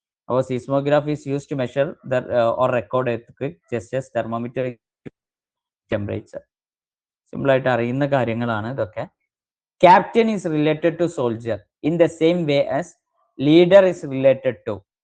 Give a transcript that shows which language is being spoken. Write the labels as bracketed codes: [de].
[en] അപ്പോൾ seismograph is used to measure or record earthquake just as thermometer temperature. [ml] Simple ആയിട്ട് അറിയുന്ന കാര്യങ്ങളാണ് ഇതൊക്കെ. [en] Captain is related to soldier in the same way as leader is related to.